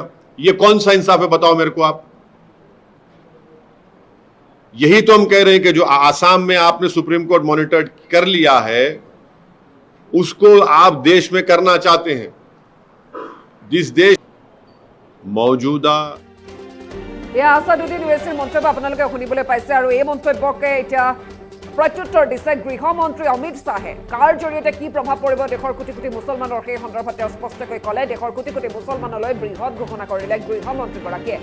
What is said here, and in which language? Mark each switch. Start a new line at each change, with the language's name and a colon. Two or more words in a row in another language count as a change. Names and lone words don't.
Hindi: ये कौन सा इंसाफ है, बताओ मेरे को आप। यही तो हम कह रहे हैं कि जो आसाम में आपने सुप्रीम कोर्ट मॉनिटर कर लिया है, उसको आप देश में करना चाहते हैं। जिस देश मौजूदा
Assamese: আসাদুদ্দিন ওৱেইছিৰ মন্তব্য আপোনালোকে শুনিবলৈ পাইছে আৰু এই মন্তব্যকে এতিয়া প্ৰত্যুত্তৰ দিছে গৃহমন্ত্ৰী অমিত শাহে। কাৰ জৰিয়তে কি প্ৰভাৱ পৰিব দেশৰ কোটি কোটি মুছলমানৰ, সেই সন্দৰ্ভত তেওঁ স্পষ্টকৈ ক'লে। দেশৰ কোটি কোটি মুছলমানলৈ বৃহৎ ঘোষণা কৰিলে গৃহমন্ত্ৰীগৰাকীয়ে।